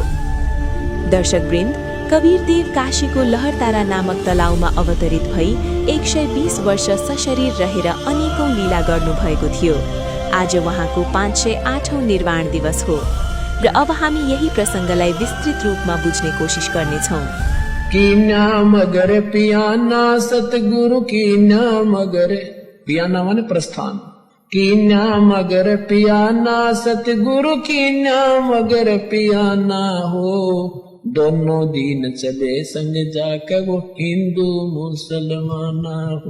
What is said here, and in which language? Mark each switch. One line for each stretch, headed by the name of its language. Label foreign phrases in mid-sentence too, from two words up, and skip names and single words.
Nepali: दर्शकवृन्द, कबीर देव काशीको लहरतारा नामक तलाउमा अवतरित भई 120 वर्ष सशरीर रहेर अनेकौं लीला गर्नुभएको थियो। आज उहाँको 508औं निर्वाण दिवस हो र अब हामी यही प्रसङ्गलाई विस्तृत रूपमा बुझ्ने कोसिस गर्नेछौँ।
Hindi: की नाम अगर पियाना सतगुरु की नाम अगर, पियाना माने प्रस्थान, की नाम अगर पियाना सतगुरु की नाम अगर पियाना हो, दोनों दीन चले संग जाकर वो हिंदू मुसलमाना हो।